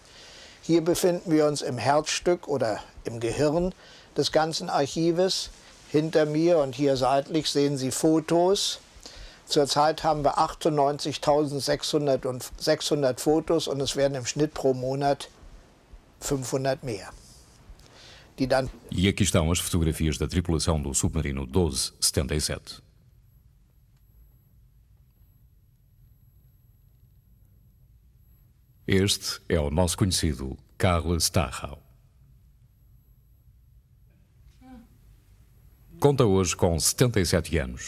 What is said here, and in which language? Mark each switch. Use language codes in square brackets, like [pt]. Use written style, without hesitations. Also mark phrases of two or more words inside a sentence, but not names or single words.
[de] Hier befinden wir uns im Herzstück oder im Gehirn des ganzen Archives. Hinter mir und hier seitlich sehen Sie Fotos Zurzeit haben wir 98.600 Fotos und es werden im Schnitt pro Monat 500 mehr. [pt] E aqui estão as fotografias da tripulação do submarino 1277. Este é o nosso conhecido Carl Starrau. Conta hoje com 77 anos.